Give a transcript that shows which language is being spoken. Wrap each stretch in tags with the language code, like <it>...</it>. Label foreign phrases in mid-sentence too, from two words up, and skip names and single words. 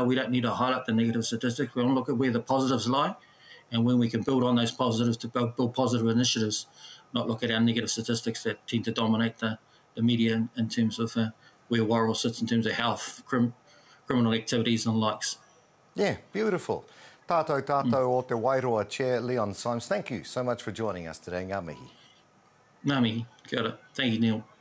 <en>We don't need to highlight the negative statistics. We want to look at where the positives lie and when we can build on those positives to build positive initiatives, not look at our negative statistics that tend to dominate the media in terms of where Wairoa sits in terms of health, criminal activities and likes. Yeah, beautiful. Tātau Tātau o te Wairoa Chair, Leon Symes, thank you so much for joining us today.</en> <mi>Ngā mihi. Ngā mihi. Kia ora.</mi> <en>Thank you, Neil.</en>